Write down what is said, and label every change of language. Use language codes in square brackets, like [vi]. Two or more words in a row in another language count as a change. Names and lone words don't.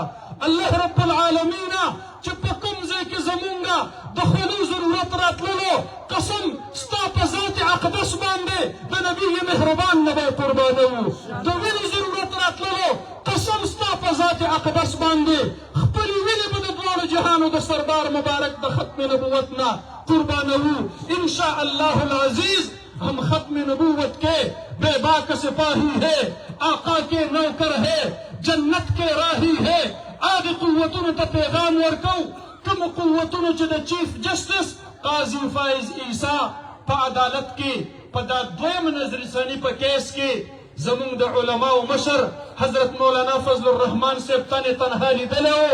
[ar] الله رب العالمین [ps] چې په کوم ځای کې زمونږ د خولو ضرورت راتللو، قسم ستا په ذات اقدس باندې د نبي مهربان نه به یې قربانوو. د وینې ضرورت راتللو، قسم ستا په ذات اقدس باندې خپلې وینې به د دواړو جهانو د سردار مبارک د ختم نبوت نه قربانوو [ar] انشاء الله العزیز. [ur] ہم ختم نبوت کے بے باک سپاہی ہے، آقا کے نوکر ہے، جنت کے راہی ہے. [ps] آگے قوتونو ته پیغام ورکو، کوم قوتونو چې د چیف جسټس قاضي فایز عیسی په عدالت کې په دا دویم نظرثاني په کیس کې زمونږ د علماو مشر حضرت مولانا فضل الرحمن صاحب تنې تنها لیدلی و.